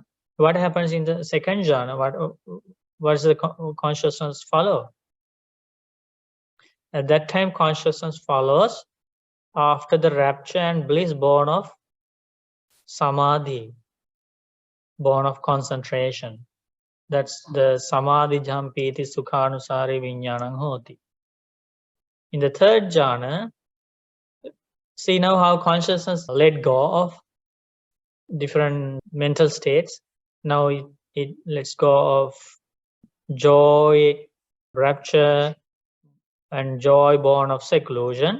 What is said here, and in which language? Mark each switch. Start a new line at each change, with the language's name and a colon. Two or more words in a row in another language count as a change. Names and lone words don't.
English: What happens in the second jhana? What does the consciousness follow? At that time, consciousness follows after the rapture and bliss born of samadhi, born of concentration. That's the
Pali: samadhi jampiti sukhanusari viññānaṁ hoti.
English: In the third jhana, see now how consciousness let go of different mental states. Now it lets go of joy, rapture, and joy born of seclusion.